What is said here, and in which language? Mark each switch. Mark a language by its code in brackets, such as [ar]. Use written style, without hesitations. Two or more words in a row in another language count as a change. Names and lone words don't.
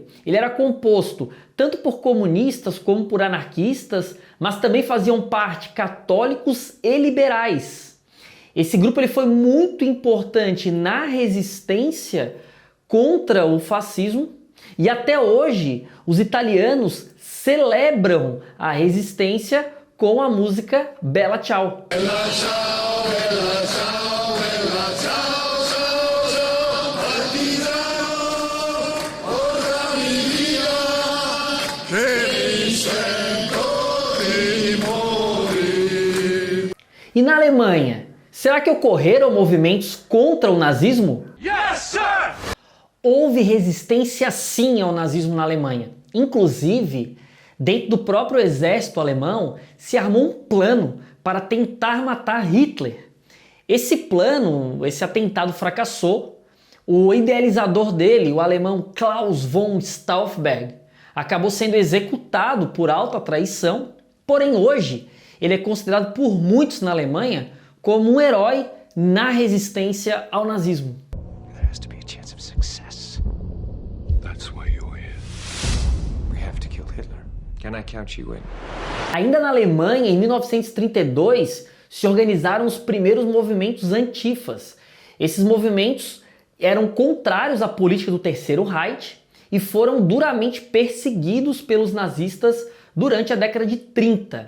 [pt] Ele era composto tanto por comunistas como por anarquistas, mas também faziam parte católicos e liberais. Esse grupo ele foi muito importante na resistência contra o fascismo e até hoje os italianos celebram a resistência com a música Bella Ciao. [it] Bella ciao, bella ciao, bella ciao, ciao, ciao, partigiano, portami via, che mi sento di morire. [pt] E na Alemanha, será que ocorreram movimentos contra o nazismo? [en] Yes, sir! [pt] Houve resistência sim ao nazismo na Alemanha. Inclusive, dentro do próprio exército alemão, se armou um plano para tentar matar Hitler. Esse plano, esse atentado fracassou. O idealizador dele, o alemão Klaus von Stauffenberg, acabou sendo executado por alta traição. Porém, hoje, ele é considerado por muitos na Alemanha como um herói na resistência ao nazismo. [en] There has to be a chance of success. That's why you're here. We have to kill Hitler. Can I count you in? [pt] Ainda na Alemanha, em 1932, se organizaram os primeiros movimentos antifas. Esses movimentos eram contrários à política do Terceiro Reich e foram duramente perseguidos pelos nazistas durante a década de 30.